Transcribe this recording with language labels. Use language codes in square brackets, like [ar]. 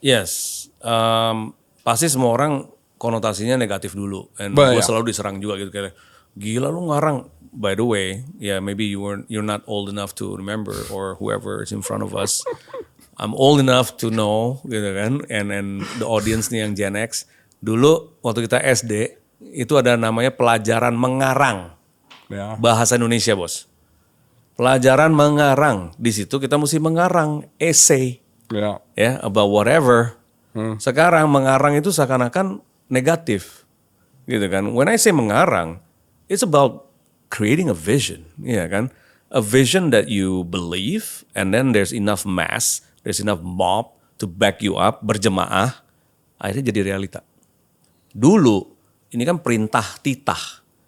[id] Yes. Pasti semua orang konotasinya negatif dulu. [en] And [id] gue selalu diserang juga gitu kayak, gila lu ngarang. [en] By the way, maybe you're not old enough to remember, or whoever is in front of us. I'm old enough to know, [id] gitu kan, [en] and the audience [id] nih yang [en] Gen X. [id] Dulu waktu kita SD itu ada namanya pelajaran mengarang, bahasa Indonesia bos. Pelajaran mengarang, di situ kita mesti mengarang [en] essay, about whatever. [id] Sekarang mengarang itu seakan-akan negatif, gitu kan. [en] When I say mengarang, it's about creating a vision, kan? A vision that you believe, and then there's enough mass, there's enough mob to back you up, [id] berjemaah, akhirnya jadi realita. Dulu, ini kan perintah titah.